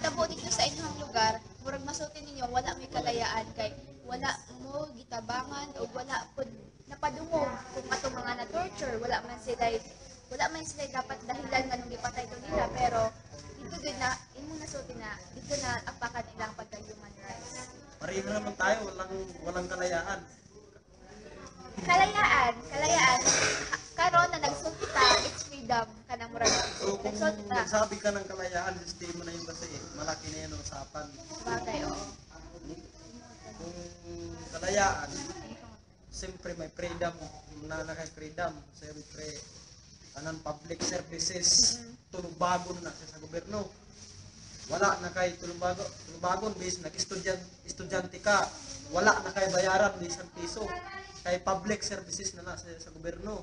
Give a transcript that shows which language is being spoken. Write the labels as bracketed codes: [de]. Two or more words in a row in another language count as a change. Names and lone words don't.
[ceb] nahitabo dito sa inyong lugar, murag masulti ninyo wala may kalayaan kay wala mo gitabangan o wala pud napadungog kung ato mga na torture, wala man sila dapat dahilan nga nung gipatay to nila, pero dito gud na imong nasulti na dito na apakan ilang pagka- [en] human rights. [tl] Pareho naman tayo, walang kalayaan. [ceb] Kalayaan karon na nagsulti ta, [en] it's freedom [ceb] kanang murag So kung nagsulti ta. [tl] nagsabi ka ng kalayaan, sistema na yun kasi malaki na yan ang usapan. Bagay, oo. kalayaan, siyempre may freedom, na freedom, [ceb] siyempre, tanan public services, tulubagon na siya sa gobyerno. Wala na kay tulubagon, bis nag-estudyante ka, wala na kay bayaran di isang piso, kay public services na siya sa gobyerno.